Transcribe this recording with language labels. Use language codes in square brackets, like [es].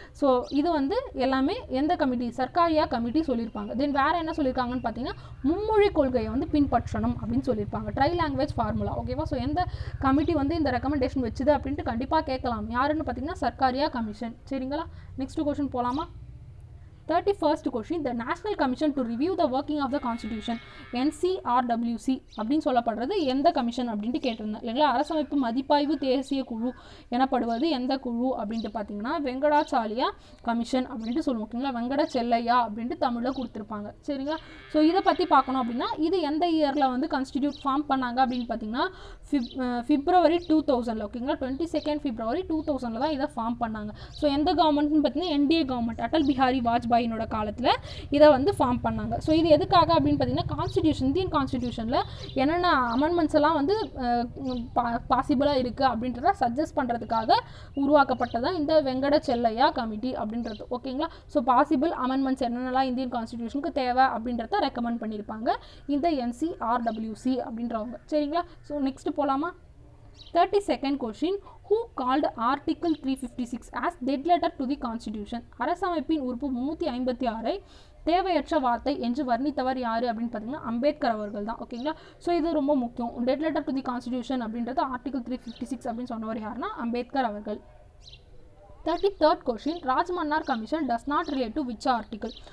[ta] So இது வந்து எல்லாமே எந்த கமிட்டி, சர்க்காரியா கமிட்டி சொல்லியிருப்பாங்க. தென் வேறு என்ன சொல்லியிருக்காங்கன்னு பார்த்தீங்கன்னா மும்மொழி கொள்கையை வந்து பின்பற்றணும் அப்படின்னு சொல்லியிருப்பாங்க, ட்ரை லாங்குவேஜ் ஃபார்முலா. ஓகேவா. ஸோ எந்த கமிட்டி வந்து இந்த ரெக்கமெண்டேஷன் வச்சுது அப்படின்ட்டு கண்டிப்பாக கேட்கலாம். யாருன்னு பார்த்தீங்கன்னா சர்க்காரியா கமிஷன். சரிங்களா. நெக்ஸ்ட் கொஸ்டின் போகலாமா. [en] 31st question, the National Commission to Review the Working of the Constitution, NCRWC [ta] அப்படின்னு சொல்லப்படுறது எந்த கமிஷன் அப்படின்ட்டு கேட்டிருந்தேன் இல்லைங்களா. அரசமைப்பு மதிப்பாய்வு தேசிய குழு எனப்படுவது எந்த குழு அப்படின்ட்டு பார்த்தீங்கன்னா வெங்கடாச்சாலியா கமிஷன் அப்படின்ட்டு சொல்லுவோம் ஓகேங்களா. வெங்கட செல்லையா அப்படின்ட்டு தமிழில் கொடுத்துருப்பாங்க சரிங்களா. ஸோ இதை பற்றி பார்க்கணும் அப்படின்னா இது எந்த இயரில் வந்து கான்ஸ்டிடியூட் ஃபார்ம் பண்ணாங்க அப்படின்னு பார்த்தீங்கன்னா February 2000 ஓகேங்களா. 22nd February 2000 தான் இதை ஃபார்ம் பண்ணாங்க. ஸோ எந்த கவர்மெண்ட்னு பார்த்தீங்கன்னா NDA கவர்மெண்ட், அடல் பிஹாரி வாஜ்பாயினோட காலத்தில் இதை வந்து ஃபார்ம் பண்ணாங்க. ஸோ இது எதுக்காக அப்படின்னு பார்த்தீங்கன்னா கான்ஸ்டிடியூஷன், இந்தியன் கான்ஸ்டிடியூஷனில் என்னென்ன அமெண்ட்மெண்ட்ஸ் எல்லாம் வந்து பாசிபிளாக இருக்குது அப்படின்றத சஜஸ்ட் பண்ணுறதுக்காக உருவாக்கப்பட்டதான் இந்த வெங்கட செல்லையா கமிட்டி அப்படின்றது ஓகேங்களா. ஸோ பாசிபிள் அமெண்ட்மெண்ட்ஸ் என்னென்னலாம் இந்தியன் கான்ஸ்டிடியூஷனுக்கு தேவை அப்படின்றத ரெக்கமெண்ட் பண்ணியிருப்பாங்க இந்த NCRWC அப்படின்றவங்க சரிங்களா. ஸோ நெக்ஸ்ட் போகலாமா. [en] 32nd question, who called Article 356 as dead letter to the Constitution? [ta] அரசமைப்பின் உறுப்பு 356 தேவையற்ற வார்த்தை என்று வர்ணித்தவர் யார் அப்படின்னு பார்த்தீங்கன்னா அம்பேத்கர் அவர்கள் தான் ஓகேங்களா. ஸோ இது ரொம்ப முக்கியம். [en] dead letter to the constitution [ta] அப்படின்றது ஆர்டிகல் 356 அப்படின்னு சொன்னவர் யாருன்னா அம்பேத்கர் அவர்கள். [en] 33rd question, Rajamannar commission does not relate to which article?